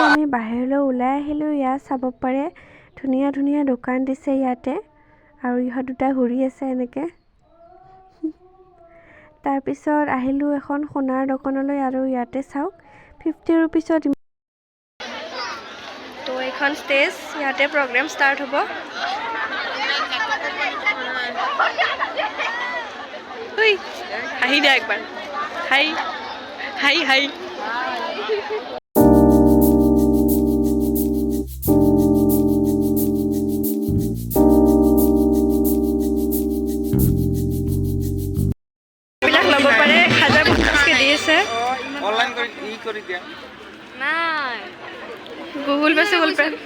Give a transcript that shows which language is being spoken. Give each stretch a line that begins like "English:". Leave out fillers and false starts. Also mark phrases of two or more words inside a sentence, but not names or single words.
Assamese: আমি বাহিৰলৈ ওলাই আহিলো ইয়াত চাব পাৰে ধুনীয়া ধুনীয়া দোকান দিছে ইয়াতে আৰু ইহঁত দুটা ঘূৰি আছে এনেকে তাৰ পিছত আহিলো এখন সোণাৰ দোকানলৈ আৰু ইয়াতে চাওক 50 रुपीसত তো এখন ষ্টেজ ইয়াতে প্ৰগ্ৰাম ষ্টাৰ্ট হ'ব উই, হাঁহি দিয়া একবাৰ। হয়. হয় হয়. বিলাক লবো পাৰে 1050 কে দিয়ে সে. অনলাইন কৰি দিয়া নাই Google Pay.